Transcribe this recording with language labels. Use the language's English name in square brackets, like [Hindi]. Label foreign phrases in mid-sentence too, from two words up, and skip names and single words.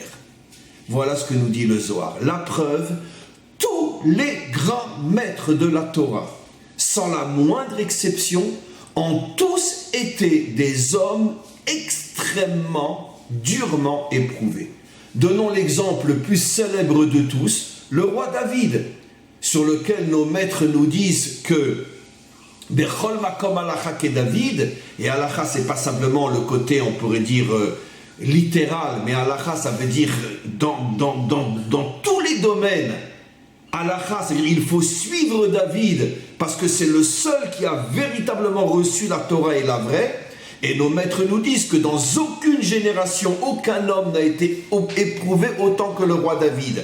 [French] Voilà ce que nous dit le Zohar. La preuve, tous les grands maîtres de la Torah, sans la moindre exception, ont tous été des hommes extrêmement, durement éprouvés. Donnons l'exemple le plus célèbre de tous, le roi David, sur lequel nos maîtres nous disent que [Hebrew] בכל מקום הלכה כדוד, [French] et halacha c'est pas simplement le côté, on pourrait dire, littéral, mais halacha ça veut dire dans tous les domaines. Halacha, c'est-à-dire il faut suivre David parce que c'est le seul qui a véritablement reçu la Torah et la vraie. Et nos maîtres nous disent que dans aucune génération, aucun homme n'a été éprouvé autant que le roi David.